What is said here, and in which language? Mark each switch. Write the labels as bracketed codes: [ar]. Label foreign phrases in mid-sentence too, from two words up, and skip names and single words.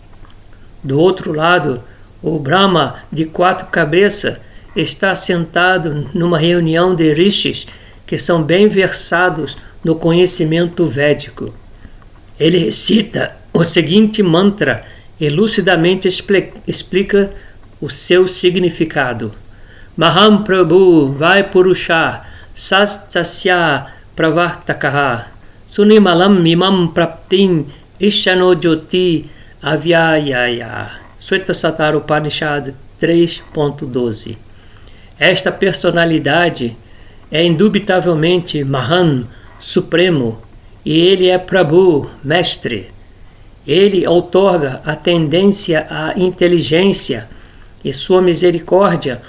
[pt] Do outro lado, o Brahma de 4 cabeças está sentado numa reunião de rishis que são bem versados no conhecimento védico. Ele recita o seguinte mantra e lucidamente explica o seu significado: [sa] Maham Prabhu Vai Purusha Sastasya Pravartakaha Sunimalam Mimam Praptim Ishano Jyoti Avyayaya. [pt] Shvetasatara Upanishad 3.12. Esta personalidade é indubitavelmente Mahan, Supremo, e ele é Prabhu, Mestre. Ele outorga a tendência à inteligência e sua misericórdia.